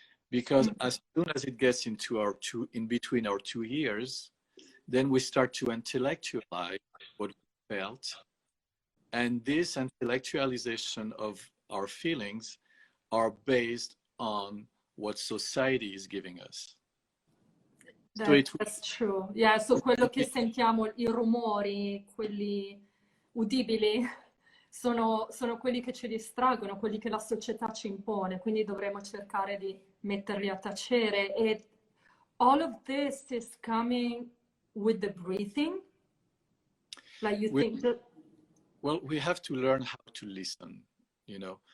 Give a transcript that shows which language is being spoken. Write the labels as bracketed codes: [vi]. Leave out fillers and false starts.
[en] Because as soon as it gets into in between our two ears, then we start to intellectualize what we felt. And this intellectualization of our feelings are based on what society is giving us. That's true. [it] Yeah, so quello che sentiamo, i rumori, quelli udibili, sono quelli che ci distraggono, quelli che la società ci impone, quindi dovremo cercare di metterli a tacere. [en] E all of this is coming with the breathing? Like you think that... Well, we have to learn how to listen, you know.